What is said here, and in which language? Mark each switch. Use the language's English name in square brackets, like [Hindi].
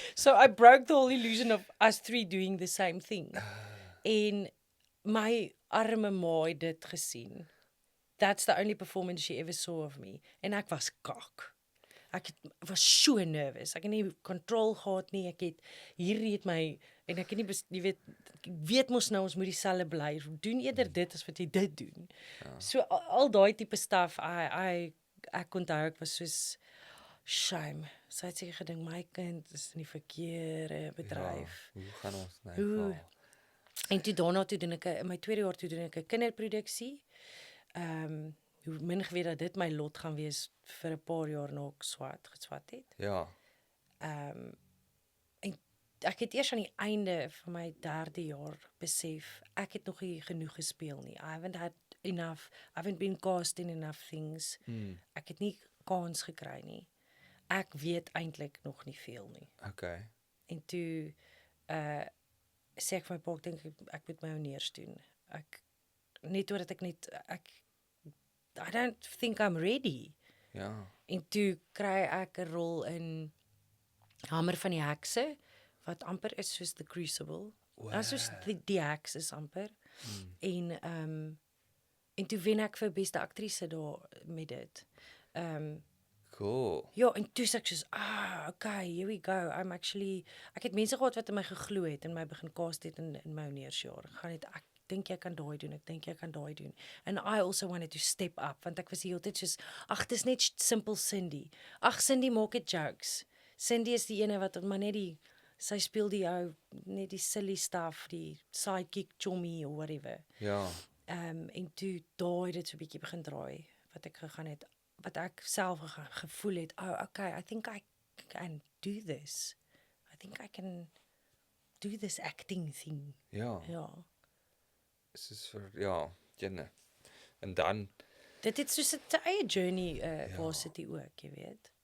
[English] So I broke the whole illusion of us 3 doing the same thing. [Afrikaans] En my arme ma het dit gesien. [English] That's the only performance she ever saw of me. [Afrikaans] En ek was kak. Was so nervous. Ek het nie control gehad nie. Hierdie het my en ek het nie jy weet mos nou ons moet dieselfde bly. Doen eerder dit as wat jy dit doen. Ja. So al daai tipe stuff ek onthou ek was soos shame. Sy het seker gedink my kind is in die verkeerde bedryf. Ja, hoe gaan ons nou? Hoe? En toe daarna toe doen ek in my tweede jaar toe doen ek 'n kinderproduksie. Hoe min geweet dat dit my lot gaan wees vir 'n paar jaar na ek geswat het. Ja. En ek het eers aan die einde van my 3de jaar besef ek het nog nie genoeg gespeel nie. [English] I haven't had [Afrikaans] enough, I haven't been cast in enough things. Ek het nie kans gekry nie. Ek weet eintlik nog nie veel nie. [English] Okay. [Afrikaans] En toe sê ek vir my pa, ek dink ek moet my honeurs doen. Net omdat [English] I don't think I'm ready. [Afrikaans] Ja. En toe kry ek 'n rol in Hamer van die Hekse, wat amper is soos The Crucible. Dit soos die Heks is amper. En toe wen ek vir beste aktrise daar met dit. [English] Cool. [Afrikaans] Ja, en toe sê ek soos, okay, [English] here we go. [Afrikaans] Ek het mense gehad wat in my geglo het en my begin cast het in my honeursjaar. Ek dink jy kan daai doen, ek dink jy kan daai doen. [English] And I also wanted to step up, [Afrikaans] want ek was die hele tyd soos, dis net simpel Cindy. Cindy maak dit jokes. Cindy is die ene wat maar net sy speel die ou, net die silly stuff, die sidekick chommy [English] or whatever. [Afrikaans] Ja. En toe daai dit so 'n bietjie begin draai, wat ek gegaan het, wat ek self gevoel het, okay, [English] I think I can do this. I think I can do this acting thing. [Afrikaans] Ja. Ja. Dit is jenne. En dan Dit het soos 'n eie journey waar sit jy ook, jy weet.